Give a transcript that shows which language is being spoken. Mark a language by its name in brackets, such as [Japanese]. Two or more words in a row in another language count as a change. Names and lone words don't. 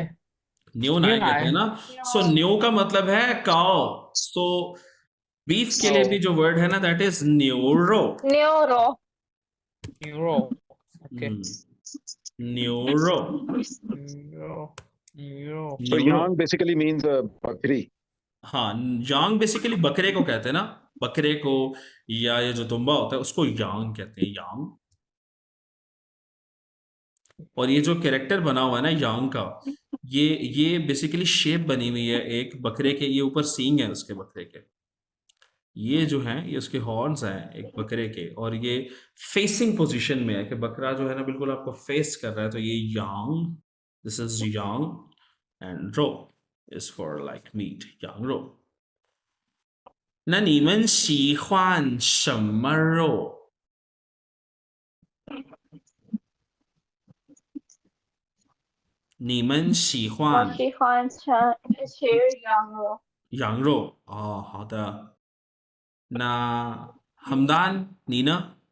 [Chinese] 牛奶 [Hindi] कहते हैं ना। सो न्यू का मतलब है काओ। सो बीफ के लिए भी जो वर्ड है ना [English] that is [Hindi] न्यूरो। [Chinese] न्यूरो। न्यूरो ओके न्यूरो, न्यूरो न्यूरो So न्यूरो। [English] yang basically means bakri. [Hindi] हाँ, यांग बेसिकली बकरे को कहते हैं ना, बकरे को, या ये जो दुम्बा होता है उसको यांग कहते हैं, यांग। और ये जो कैरेक्टर बना हुआ है ना यांग का, ये बेसिकली शेप बनी हुई है एक बकरे के, ये ऊपर सींग है उसके बकरे के, ये जो है ये उसके हॉर्न्स हैं एक बकरे के, और ये [English] facing position [Hindi] में है कि बकरा जो है ना बिल्कुल आपको फेस कर रहा है, तो ये यांग, [English] this is yang, and rou is for like meat, [Hindi] यांग रो। [Chinese] 那你们喜欢什么肉？你们喜我欢喜欢吃羊肉。羊肉？哦，好的。那Hamdan，你呢？